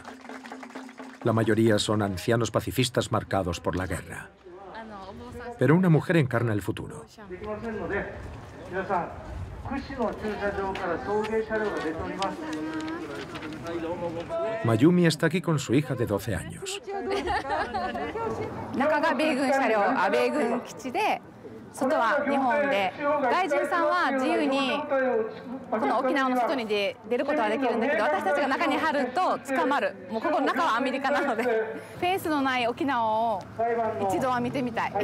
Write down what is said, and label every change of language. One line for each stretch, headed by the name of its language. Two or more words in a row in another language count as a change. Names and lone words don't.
Spanish: La mayoría son ancianos pacifistas marcados por la guerra. Pero una mujer encarna el futuro. Mayumi está aquí con su hija de 12 años.
Japanese: 中が米軍車両、米軍基地で、外は日本で、外人さんは自由にこの沖縄の外に出ることはできるんだけど、私たちが中に入ると捕まる。もうここの中はアメリカなので、フェンスのない沖縄を一度は見てみたい。